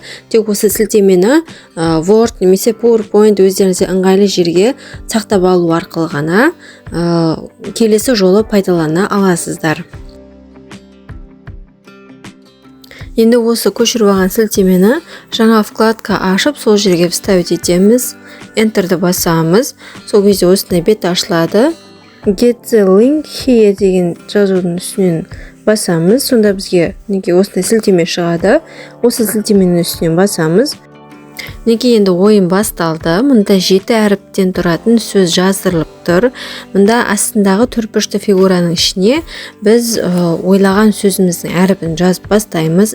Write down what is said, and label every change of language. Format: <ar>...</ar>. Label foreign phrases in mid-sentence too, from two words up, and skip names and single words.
<kk>Тек осы сілтемені Word немесе PowerPoint өздеріңізге ыңғайлы жерге сақтап алу арқылы ғана келесі жолы пайдалана аласыздар. Енді осы көшіріп алған сілтемені жаңа вкладка ашып, сол жерге вставить етеміз. Enterді басамыз. Сол кезде осындай бет ашылады.</kk> <en>Get the link here</en> <kk>деген жазудың үстінен басамыз. Сонда бізге осындай сілтеме шығады. Осы сілтеменің үстінен басамыз. Енді ойын басталды. Мұнда 7 әріптен тұратын сөз жазылып тұр. Мұнда астындағы төртбұрышты фигураның ішіне біз ойлаған сөзіміздің әріпін жазып бастаймыз.</kk>